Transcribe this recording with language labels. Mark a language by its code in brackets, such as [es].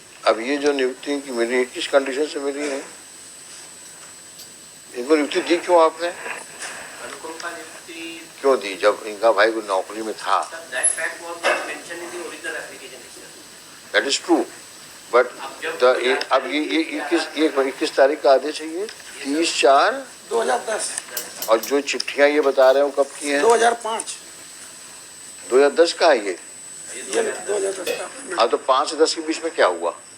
[hi] अब ये जो नियुक्ति की मिली है किस कंडीशन से मिली है? इनको नियुक्ति दी क्यों आपने? अनुकंपा नियुक्ति क्यों दी जब इनका भाई को नौकरी में था? [en] that fact was not mentioned in the original application itself. That is true but [hi] अब ये किस तारीख का आदेश है? ये 30/4/2010 और जो चिट्ठियां ये बता रहे हो कब की हैं? 2005 2010 का है ये 2010 का। हाँ तो 5 से 10 के बीच में क्या हुआ?